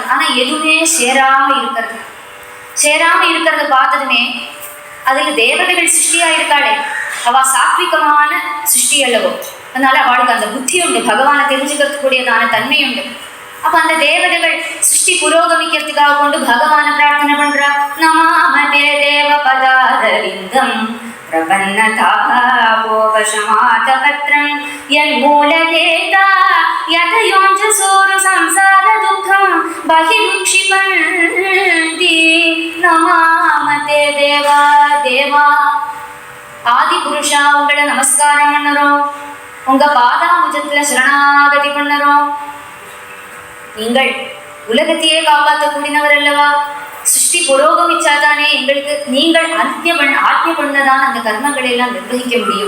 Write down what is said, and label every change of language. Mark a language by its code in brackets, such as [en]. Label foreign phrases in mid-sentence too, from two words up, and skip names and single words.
[ta] ஆனா எதுவுமே சேராம இருக்கிறத பார்த்ததுமே அதுல தேவதைகள் சிருஷ்டியா இருக்காளே, அவ சாத்விகமான சிருஷ்டி அல்லவோ. அதனால அவளுக்கு அந்த புத்தி உண்டு, பகவானை தெரிஞ்சுக்கிறதுக்கூடியதான தன்மை உண்டு. அப்ப அந்த தேவதைகள் சிருஷ்டி புரோகமிக்கிறதுக்காக கொண்டு பகவானை பிரார்த்தனை பண்றா. [sa] नमाम ते देव पदारविन्दं प्रपन्नतापोपशमातपत्रं यन्मूलकेता यतयोञ्जसोरु संसार दुःखं बहिरुक्षिपन्ति नमामते देवा देवा. [ta] ஆதி புருஷா உங்களை நமஸ்காரம் பண்ணறோம், உங்க பாதாம்புஜத்துல சரணாகதி பண்ணறோம். நீங்கள் உலகத்தையே காப்பாற்றக்கூடியவர் அல்லவா. சிருஷ்டி புரோகமிச்சாதானே எங்களுக்கு நீங்கள் ஆத்மிய பண்ணதான அந்த கர்மங்களை எல்லாம் நிர்வகிக்க முடியும்.